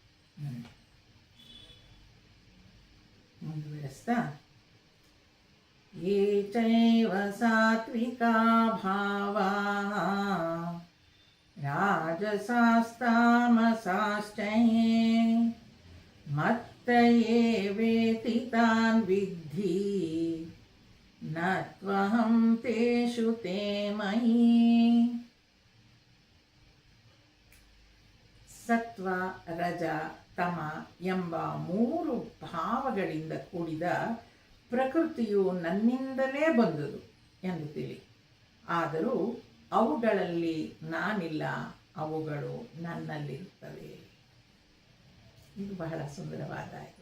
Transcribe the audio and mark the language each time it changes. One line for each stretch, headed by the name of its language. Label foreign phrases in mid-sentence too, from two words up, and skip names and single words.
Sanskrit: ಮುಂದುವರೆಸ್ತಾ ಯೇ ಚೈವ ಸಾತ್ವಿಕಾ ಭಾವಾ ರಾಜಸಾಸ್ತಾಮಸಾಶ್ಚಯೇ ಮತ್ತ ಏವೇತಿ ತಾನ್ ವಿದ್ಧಿ ನ ತ್ವಹಂ ತೇಷು ತೇ ಮಯಿ.
Kannada: ಸತ್ವ, ರಜ, ತಮ ಎಂಬ 3 ಭಾವಗಳಿಂದ ಕೂಡಿದ ಪ್ರಕೃತಿಯು ನನ್ನಿಂದಲೇ ಬಂದುದು ಎಂದು ತಿಳಿ. ಆದರೂ ಅವುಗಳಲ್ಲಿ ನಾನಿಲ್ಲ, ಅವುಗಳು ನನ್ನಲ್ಲಿರುತ್ತವೆ. ಇದು ಬಹಳ ಸುಂದರವಾದ ಇದು.